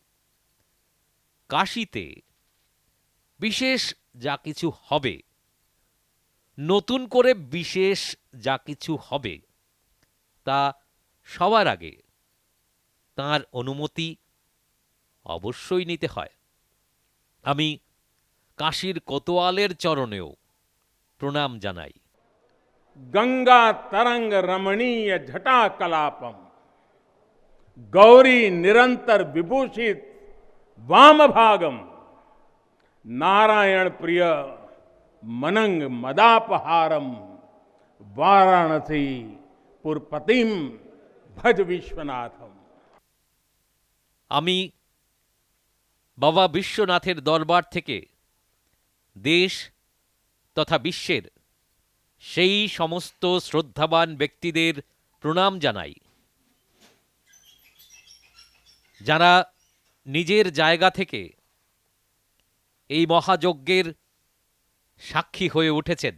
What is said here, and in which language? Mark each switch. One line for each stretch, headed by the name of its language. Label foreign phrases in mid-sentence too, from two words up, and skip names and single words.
Bangla: কাশীতে বিশেষ যা কিছু হবে, নতুন করে বিশেষ যা কিছু হবে, তা সবার আগে তাঁর অনুমতি অবশ্যই নিতে হয়। আমি কাশীর কোতোয়ালের চরণেও প্রণাম জানাই।
Sanskrit: गंगा तरंग रमणीय जटा कलापम, गौरी निरंतर विभूषित वाम भागम, नारायण प्रिय मनंग मदापहारम, वाराणसी पुरपतिम भज विश्वनाथम।
Bangla: আমি বাবা বিশ্বনাথের দরবার থেকে দেশ তথা বিশ্বের সেই সমস্ত শ্রদ্ধাবান ব্যক্তিদের প্রণাম জানাই, যারা নিজের জায়গা থেকে এই মহাযজ্ঞের সাক্ষী হয়ে উঠেছেন।